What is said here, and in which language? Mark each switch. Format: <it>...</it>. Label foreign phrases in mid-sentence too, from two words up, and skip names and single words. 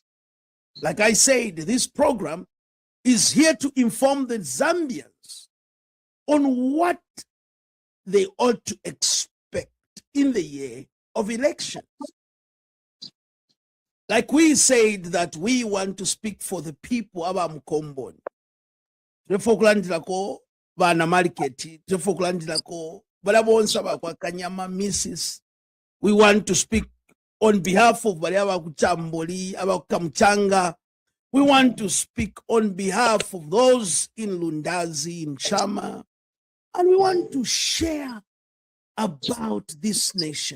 <en>Like I said, this program is here to inform the Zambians on what they ought to expect in the year of elections. Like we said that we want to speak for the people</en> <bem>aba mkomboni. Tefokulandilako bana mariketi, tefokulandilako balabonsa bakwa kanyama Mrs.</bem> <en>We want to speak on behalf of</en> <bem>Baliaba Kuchamboli, Abakamchanga.</bem> <en>We want to speak on behalf of those in Lundazi, in Chama. And we want to share about this nation.</en>